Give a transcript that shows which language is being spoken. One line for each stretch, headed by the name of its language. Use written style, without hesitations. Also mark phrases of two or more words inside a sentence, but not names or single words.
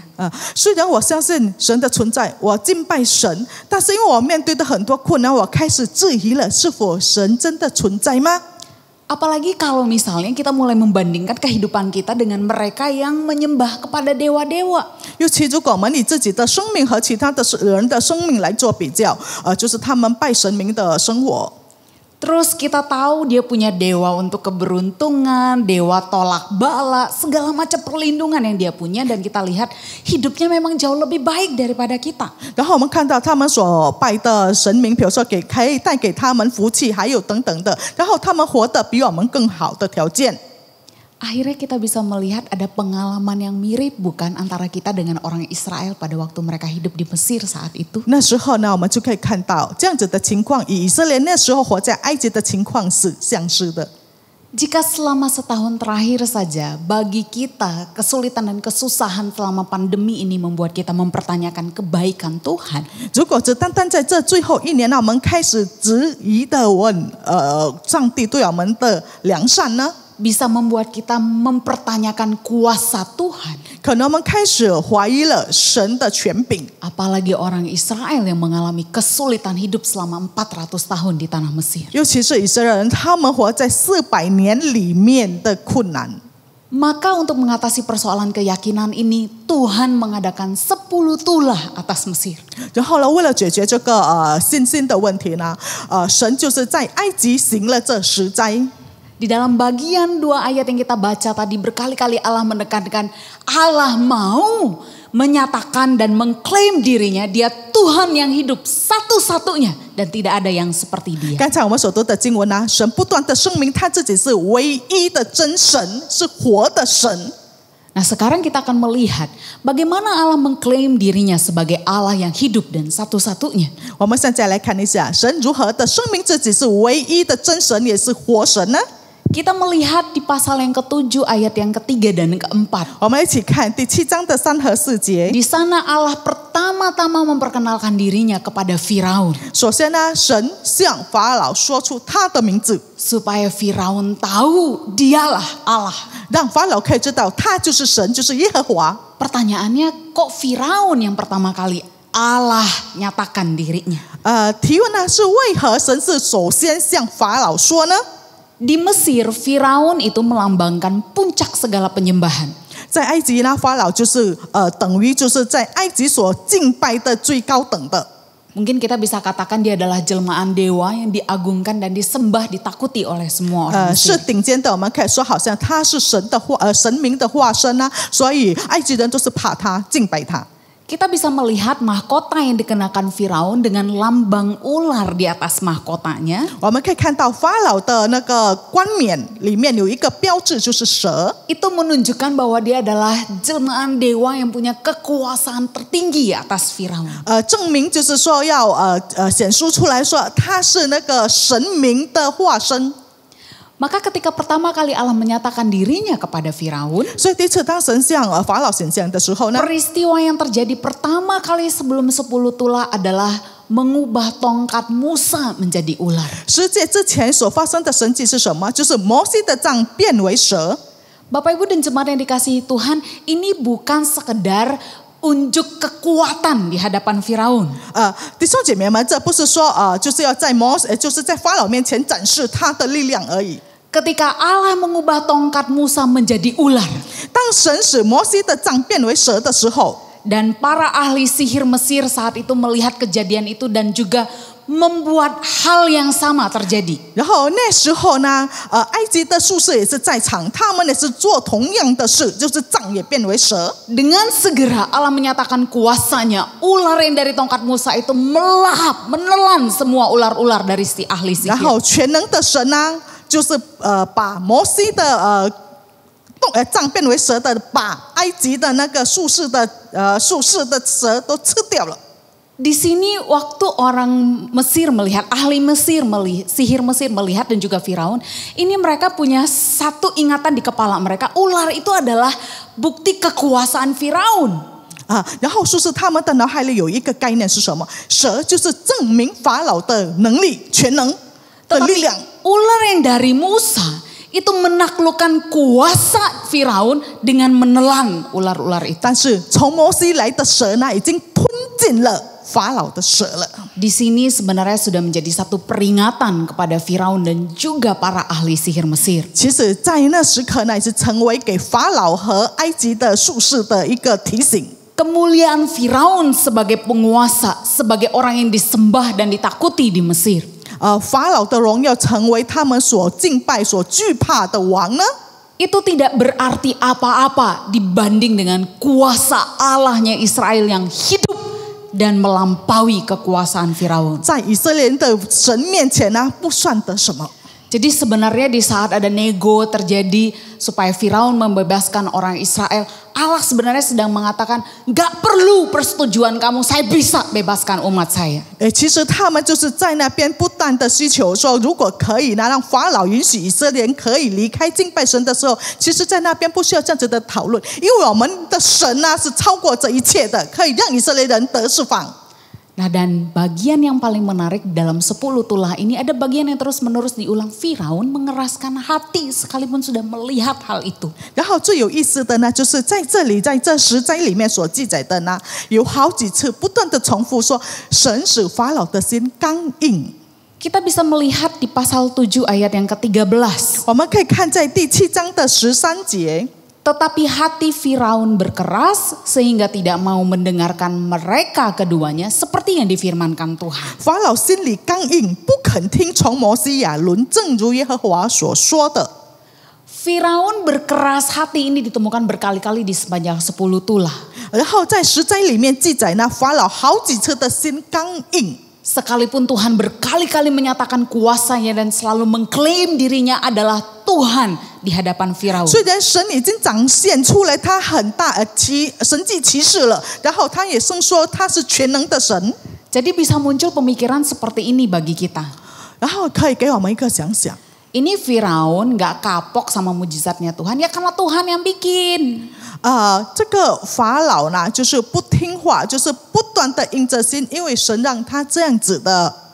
Chinese: 虽然我相信神的存在，我敬拜神，但是因为我面对的很多困难，我开始质疑了，是否神真的存在吗？
Indonesian: Apalagi kalau misalnya kita mulai membandingkan kehidupan kita dengan mereka yang menyembah kepada dewa-dewa.
Chinese: 尤其如果我们以自己的生命和其他的人的生命来做比较，就是他们拜神明的生活。
Indonesian: Terus kita tahu dia punya dewa untuk keberuntungan, dewa tolak bala, segala macam perlindungan yang dia punya, dan kita lihat hidupnya memang jauh lebih baik daripada kita.
Chinese: 然后我们看到他们所拜的神明，比如说可以带给他们福气，还有等等的，然后他们活得比我们更好的条件。
Indonesian: Akhirnya kita bisa melihat ada pengalaman yang mirip bukan antara kita dengan orang Israel pada waktu mereka hidup di Mesir saat itu.
Chinese: 那时候呢，我们就可以看到这样子的情况，以色列那时候活在埃及的情况是相似的。
Indonesian: Jika selama setahun terakhir saja bagi kita kesulitan dan kesusahan selama pandemi ini membuat kita mempertanyakan kebaikan Tuhan.
Chinese: 如果只单单在这最后一年，我们开始质疑的问，上帝对我们的良善呢？
Indonesian: Bisa membuat kita mempertanyakan kuasa Tuhan.
Chinese: 可能我们开始怀疑了神的权柄。
Indonesian: Apalagi orang Israel yang mengalami kesulitan hidup selama 400 tahun di tanah Mesir.
Chinese: 尤其是以色列人，他们活在400年里面的困难。
Indonesian: Maka untuk mengatasi persoalan keyakinan ini, Tuhan mengadakan 10 tulah atas Mesir.
Chinese: 然后呢，为了解决这个信心的问题呢，神就是在埃及行了这10灾。
Indonesian: Di dalam bagian 2 ayat yang kita baca tadi berkali-kali Allah menekankan Allah mau menyatakan dan mengklaim dirinya dia Tuhan yang hidup satu-satunya dan tidak ada yang seperti dia.
Chinese: 刚才我们所读的经文呢，神不断的声明他自己是唯一的真神，是活的神。
Indonesian: Nah sekarang kita akan melihat bagaimana Allah mengklaim dirinya sebagai Allah yang hidup dan satu-satunya.
Chinese: 我们现在来看一下，神如何的声明自己是唯一的真神，也是活神呢？
Indonesian: Kita melihat di pasal yang ke-7 ayat yang ke-3 dan ke-4.
Chinese: 我们一起看第7章的3和4节。
Indonesian: Di sana Allah pertama-tama memperkenalkan dirinya kepada Firaun.
Chinese: 首先呢，神向法老说出他的名字，
Indonesian: Supaya Firaun tahu dialah Allah.
Chinese: 让法老可以知道他就是神，就是耶和华。
Indonesian: Pertanyaannya kok Firaun yang pertama kali Allah nyatakan dirinya?
Chinese: 提问呢是为何神是首先向法老说呢？
Indonesian: Di Mesir, Firaun itu melambangkan puncak segala penyembahan.
Chinese: 在埃及呢，法老就是等于就是在埃及所敬拜的最高等的。
Indonesian: Mungkin kita bisa katakan dia adalah jelmaan dewa yang diagungkan dan disembah, ditakuti oleh semua orang
Chinese: 是
Indonesian: Mesir.
Chinese: 顶尖的，我们可以说好像他是神明的化身啊，所以埃及人都是怕他，敬拜他。
Indonesian: Kita bisa melihat mahkota yang dikenakan Firaun dengan lambang ular di atas mahkotanya.
Chinese: 我们可以看到法老的那个冠冕里面有一个标志，就是蛇。
Indonesian: Itu menunjukkan bahwa dia adalah jelmaan dewa yang punya kekuasaan tertinggi atas Firaun.
Chinese: 证明就是说要显示出来说他是那个神明的化身。
Indonesian: Maka ketika pertama kali Allah menyatakan dirinya kepada Firaun,
Chinese: 所以第一次当神向法老显现的时候呢，
Indonesian: peristiwa yang terjadi pertama kali sebelum 10 tulah adalah mengubah tongkat Musa menjadi ular.
Chinese: 10 诫之前所发生的神迹是什么？就是摩西的杖变为蛇。
Indonesian: Bapak Ibu dan jemaat yang dikasihi Tuhan, ini bukan sekedar unjuk kekuatan di hadapan Firaun.
Chinese: 弟兄姐妹们，这不是说就是要在就是在法老面前展示他的力量而已。
Indonesian: Ketika Allah mengubah tongkat Musa menjadi ular,
Chinese: 当神使摩西的杖变为蛇的时候，
Indonesian: dan para ahli sihir Mesir saat itu melihat kejadian itu dan juga membuat hal yang sama terjadi.
Chinese: 然后那时候呢，埃及的术士也是在场，他们也是做同样的事，就是杖也变为蛇。
Indonesian: Dengan segera Allah menyatakan kuasanya, ular yang dari tongkat Musa itu melahap, menelan semua ular-ular dari si ahli
Chinese: 然
Indonesian: sihir.
Chinese: 后全能的神呢，就是把摩西的杖变为蛇的，把埃及的那个术士的蛇都吃掉了。
Indonesian: Di sini waktu orang Mesir melihat, ahli Mesir, sihir Mesir melihat dan juga Firaun, ini mereka punya satu ingatan di kepala mereka, ular itu adalah bukti kekuasaan Firaun.
Chinese: 然后术士他们的脑海里有一个概念是什么？蛇就是证明法老的能力、全能的力量。
Indonesian: Ular yang dari Musa itu menaklukkan kuasa Firaun dengan menelan ular-ular itu.
Chinese: 但是从摩西来的蛇呢，已经吞进了法老的蛇了。
Indonesian: Di sini sebenarnya sudah menjadi satu peringatan kepada Firaun dan juga para ahli sihir Mesir.
Chinese: 其实，在那时刻呢，也是成为给法老和埃及的术士的一个提醒。
Indonesian: Kemuliaan Firaun sebagai penguasa, sebagai orang yang disembah dan ditakuti di Mesir.
Chinese: 法老的荣耀成为他们所敬拜、所惧怕的王呢？
Indonesian: Itu tidak berarti apa-apa dibanding dengan kuasa Allahnya Israel yang hidup dan melampaui kekuasaan Firaun.
Chinese: 在以色列人的神面前呢，不算得什么。
Indonesian: Jadi sebenarnya di saat ada nego terjadi supaya Firaun membebaskan orang Israel, Allah sebenarnya sedang mengatakan, gak perlu persetujuan kamu, saya bisa bebaskan umat saya.
Chinese: 其实他们就是在那边不断的需求说，如果可以呢，让法老允许以色列人可以离开敬拜神的时候，其实在那边不需要这样子的讨论，因为我们的神呢是超过这一切的，可以让以色列人得释放。
Indonesian: Nah, dan bagian yang paling menarik dalam 10 tulah ini ada bagian yang terus-menerus diulang. Firaun mengeraskan hati sekalipun sudah melihat hal itu.
Chinese: 然后最有意思的呢，就是在这里，在这10章里面所记载的呢，有好几次不断的重复说，神使法老的心刚硬。
Indonesian: Kita bisa melihat di pasal 7 ayat yang ke-13.
Chinese: 我们可以看在第7章的13节。
Indonesian: Tetapi hati Firaun berkeras sehingga tidak mau mendengarkan mereka keduanya seperti yang difirmankan Tuhan.
Chinese: 法老心里刚硬，不肯听从摩西亚伦，正如耶和华所说的。
Indonesian: Firaun berkeras hati ini ditemukan berkali-kali di sepanjang 10 tulah.
Chinese: 然后在10章里面记载呢，法老好几次的心刚硬。
Indonesian: Sekalipun Tuhan berkali-kali menyatakan kuasanya dan selalu mengklaim dirinya adalah Tuhan di hadapan Firaun.
Chinese: 虽然神已经展现出来他很大神迹奇事了，然后他也声说他是全能的神，
Indonesian: Jadi bisa muncul pemikiran seperti ini bagi kita.
Chinese: 然后可以给我们一个想想。
Indonesian: Ini Firaun gak kapok sama mujizatnya Tuhan ya karena Tuhan yang bikin.
Chinese: 这个法老呢，就是不听话，就是不断的硬着心，因为神让他这样子的。